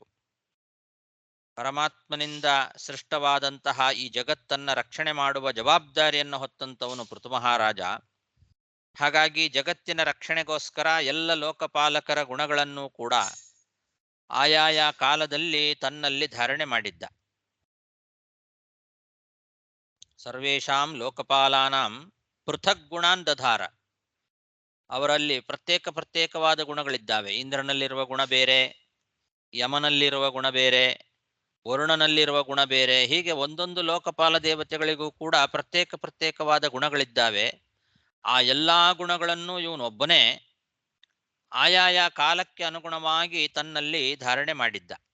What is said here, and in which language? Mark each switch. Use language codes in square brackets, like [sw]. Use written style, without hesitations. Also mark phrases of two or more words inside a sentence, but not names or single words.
[kn] ಪರಮಾತ್ಮನಿಂದ ಸೃಷ್ಟವಾದಂತಹ ಈ ಜಗತ್ತನ್ನ ರಕ್ಷಣೆ ಮಾಡುವ ಜವಾಬ್ದಾರಿಯನ್ನು ಹೊತ್ತಂತವನು ಪೃಥು ಮಹಾರಾಜ. ಹಾಗಾಗಿ ಜಗತ್ತಿನ ರಕ್ಷಣೆಗೋಸ್ಕರ ಎಲ್ಲ ಲೋಕಪಾಲಕರ ಗುಣಗಳನ್ನು ಕೂಡ ಆಯಾಯ ಕಾಲದಲ್ಲಿ ತನ್ನಲ್ಲಿ ಧಾರಣೆ ಮಾಡಿದ್ದ. [sa] ಸರ್ವೇಷಾಂ ಲೋಕಪಾಲಾನಾಂ ಪೃಥಕ್ ಗುಣಾನ್ ದಧಾರ. [kn] ಅವರಲ್ಲಿ ಪ್ರತ್ಯೇಕವಾದ ಗುಣಗಳಿದ್ದಾವೆ. ಇಂದ್ರನಲ್ಲಿರುವ ಗುಣ ಬೇರೆ, ಯಮನಲ್ಲಿರುವ ಗುಣ ಬೇರೆ, ವರುಣನಲ್ಲಿರುವ ಗುಣ ಬೇರೆ. ಹೀಗೆ ಒಂದೊಂದು ಲೋಕಪಾಲ ದೇವತೆಗಳಿಗೂ ಕೂಡ ಪ್ರತ್ಯೇಕವಾದ ಗುಣಗಳಿದ್ದಾವೆ. ಆ ಎಲ್ಲಾ ಗುಣಗಳನ್ನು ಇವನೊಬ್ಬನೇ ಆಯಾಯ ಕಾಲಕ್ಕೆ ಅನುಗುಣವಾಗಿ ತನ್ನಲ್ಲಿ ಧಾರಣೆ ಮಾಡಿದ್ದ.